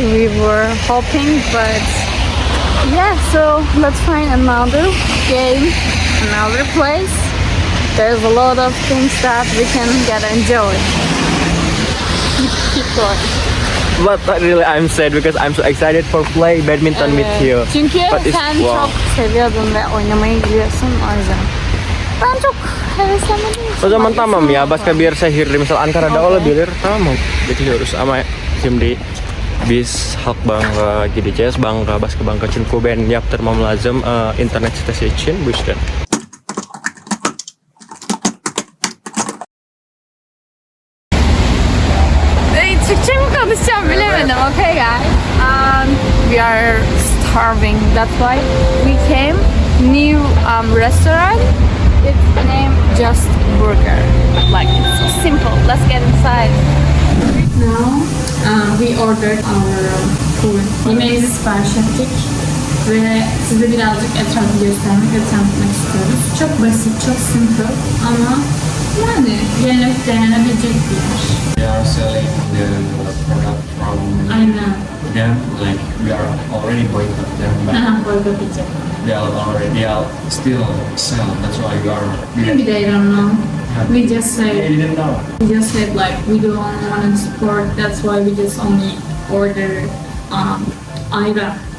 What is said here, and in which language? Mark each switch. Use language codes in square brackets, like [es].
[en] We were hoping, but yeah, so let's find another game, another place. There's a lot of things that we can get enjoy. Keep going. But really I'm sad because I'm so excited for play badminton with you. [tr] Çünkü [en] But it's- [tr] sen wow. çok seviyordun ve oynamayı biliyorsun, o yüzden. Ben çok heveslenmedim. O zaman tamam ya, başka bir şehir misal Ankara'da olabilir, tamam. Geçiyoruz ama şimdi biz halk gideceğiz. Başka banka çünkü ben yaptırmam lazım internet sitesi için, bu yüzden. Türkçe mi konuşacağım bilemedim. [en] Okay guys. We are starving. That's why we came new restaurant. Its name Just Burger. Like it's so simple. Let's get inside. Now we ordered our food. [tr] Yemeğimizi sipariş ettik ve size birazcık etrafı göstermek ve tanıtmak istiyoruz. Çok basit, çok simple ama yani yenip denenebilecek bir yer. [en] They are selling the product from them, like we are already boycott them, but Burger pizza. they are still sell. That's why we are. Maybe they don't know. We just They say didn't know. like we don't want to support. That's why we just only order ayran.